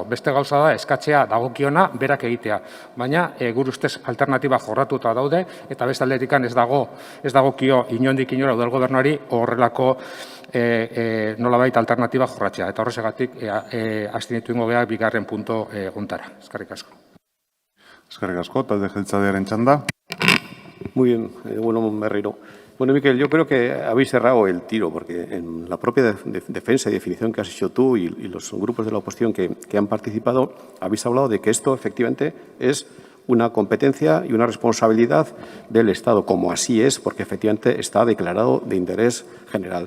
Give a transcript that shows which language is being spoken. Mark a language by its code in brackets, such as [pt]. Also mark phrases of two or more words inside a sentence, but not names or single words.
[eu] Beste gauza da eskatzea dagokiona berak egitea. Baina gure ustez alternatiba jorratuta daude eta beste aldetikan ez dagokio inondik inora udal gobernuari horrelako nolabait alternatiba jorratzea. Eta horregatik abstenitu ingo geha bigarren punto hontara. Eskerrik asko. Eskerrik asko, talde jeltzalearen txanda. [es] Muy bien, bueno, Berriro. Bueno, Miquel, yo creo que habéis cerrado el tiro, porque en la propia defensa y definición que has hecho tú y los grupos de la oposición que han participado, habéis hablado de que esto efectivamente es una competencia y una responsabilidad del Estado, como así es, porque efectivamente está declarado de interés general.